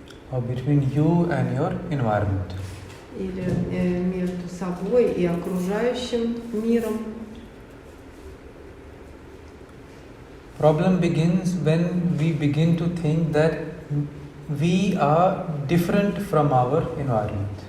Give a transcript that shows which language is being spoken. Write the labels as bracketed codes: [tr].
[en] Or between you and your environment. [ru] или между собой и окружающим миром. [en] Problem begins when we begin to think that we are different from our environment.